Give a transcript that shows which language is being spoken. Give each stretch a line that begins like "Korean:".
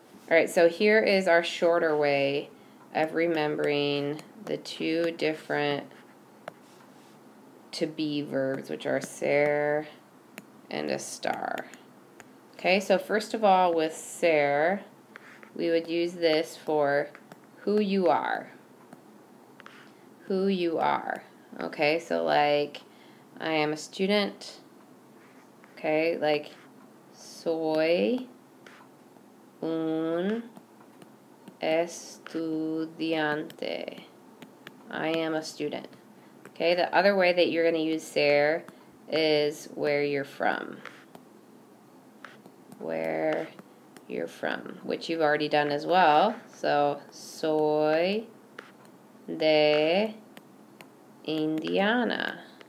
English: Alright, so here is our shorter way of remembering the two different to be verbs, which are ser and estar. Okay, so first of all with ser, we would use this for who you are. Who you are. Okay, so like I am a student. Okay, like
Spanish: soy un estudiante.
English: I am a student. Okay, the other way that you're going to use ser is where you're from. Where you're from, which you've already done as well. So,
Spanish: soy de Indiana.